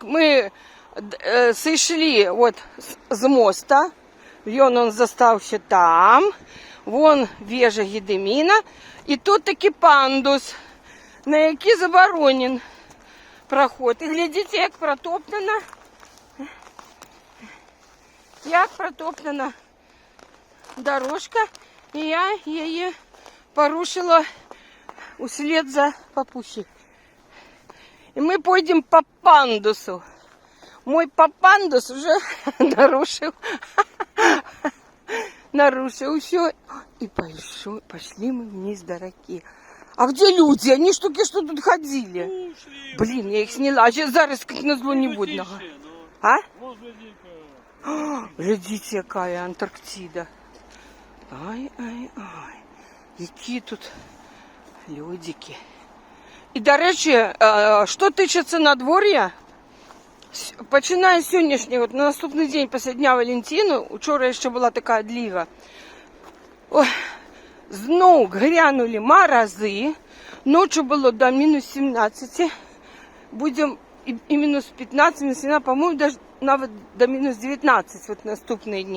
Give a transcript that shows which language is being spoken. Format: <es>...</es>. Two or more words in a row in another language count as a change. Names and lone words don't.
<uk>Ми</uk> <ru>сошли вот</ru> <uk>з моста, он застався там, вон вежа Гедеміна, і тут таки пандус, на який заборонен проход. І глядите, як протоптана дорожка, і я її порушила услед за папухи.</uk> <ru>И мы пойдем по пандусу. Мой папандус уже нарушил все. И пошли мы вниз до реки. А где люди? Они ж только что тут ходили. Блин, я их сняла. А сейчас зараз как назло не видно. А? Глядите, какая Антарктида.</ru> <uk>Ай-ай-ай. Які тут людики. І, до речі, що тичиться надвор'я, починає з сьогоднішнього, на наступний день після Дня Валентину, вчора ще була така дліга, знову грянули морози, ночі було до мінус 17, будемо і мінус 15, мінус 17, по-моєму, навіть до мінус 19 от наступні дні.</uk>